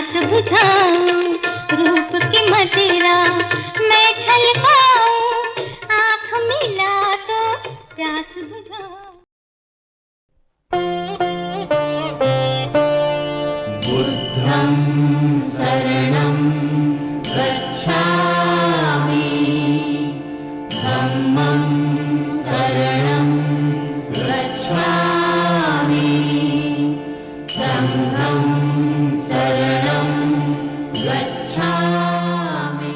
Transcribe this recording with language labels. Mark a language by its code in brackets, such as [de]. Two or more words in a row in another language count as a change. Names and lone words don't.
[hi] बुझाऊं रूप की मदिरा मैं छलकाऊं आँख मिला तो प्यास बुझाऊं। [pi] बुद्धं शरणं गच्छामि धम्मं शरणं गच्छामि संघं शरणं गच्छामि।